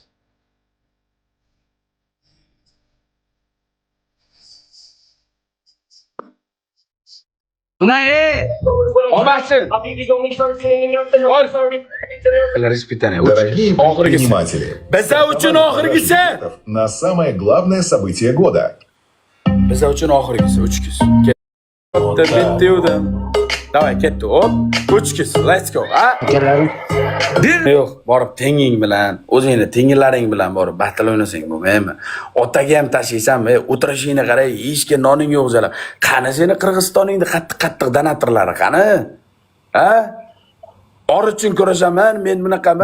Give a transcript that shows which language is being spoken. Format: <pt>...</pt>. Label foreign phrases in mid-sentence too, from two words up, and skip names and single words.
<ru>Дорогие предприниматели, на самое главное событие года.</ru> <uz>Bitti. Davay ketdi. Hop, ko'chkiz.</uz> <en>Let's go.</en> <uz>Ha? Akalarim. Yo'q, borib tenging bilan, o'zingni tengilaring bilan borib battle o'ynasang bo'lmaymi? Otaga ham tashiysanmi? O'tirishingni qarang, yeyishga noning yo'q o'zalar. Qani seni Qirg'izistoningda qattiq donatorlari qani? Ha? Or uchun kurashaman, men bunaqaman.</uz>